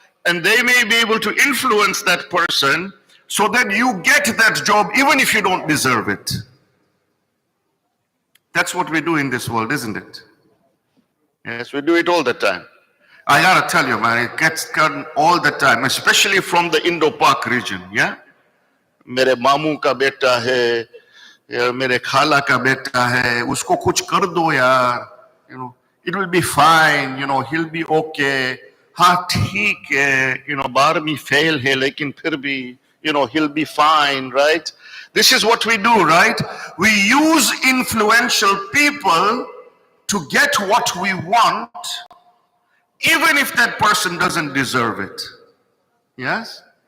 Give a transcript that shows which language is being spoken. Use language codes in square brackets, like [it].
[en] and they may be able to influence that person so that you get that job even if you don't deserve it. That's what we do in this world, isn't it? Yes, we do it all the time. I gotta tell you, man, it gets done all the time, especially from the Indo-Pak region, yeah? [hi] मेरे मामू का बेटा है, या मेरे खाला का बेटा है, उसको कुछ कर दो यार, [en] you know, it will be fine, you know, he'll be okay. [hi] हाँ ठीक है, [en] you know, [hi] 12वीं fail है, लेकिन फिर भी, [en] you know, he'll be fine, right? This is what we do, right? We use influential people to get what we want, even if that person doesn't deserve it. Yes?